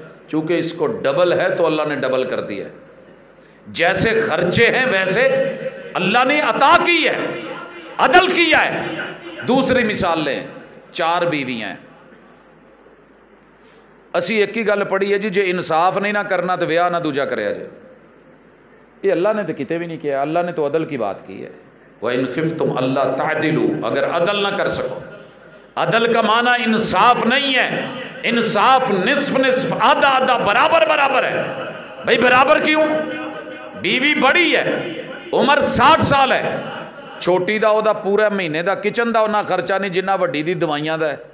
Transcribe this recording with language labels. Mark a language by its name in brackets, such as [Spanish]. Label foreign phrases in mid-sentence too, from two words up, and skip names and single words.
[Urdu] چونکہ اس کو ڈبل ہے تو اللہ نے ڈبل کر دیا ہے. جیسے خرچے ہیں ویسے اللہ نے عطا کی ہے، عدل کیا ہے. دوسری مثال لیں، 4 بیویاں ہیں. [Punjabi] اسی ایک ہی گل پڑھی ہے جی، جے انصاف نہیں نہ کرنا تو ویاہ نہ دوجا کریا جائے. [Urdu] یہ اللہ نے تو کتے بھی نہیں کیا، اللہ نے تو عدل کی بات کی ہے. [Arabic] وَإِنْ خِفْتُمْ أَلَّا تَعْدِلُوا، [Urdu] اگر عدل نہ کر سکو. عدل کا معنی انصاف نہیں ہے. انصاف نصف نصف، آدھا آدھا، برابر برابر ہے. بھئی برابر کیوں؟ بیوی بڑی ہے، عمر 60 سال ہے، [Punjabi] چھوٹی دا او دا پورا مہینے دا کچن دا انہا خرچہ نہیں جنہ وڈی دی دوائیاں دا ہے.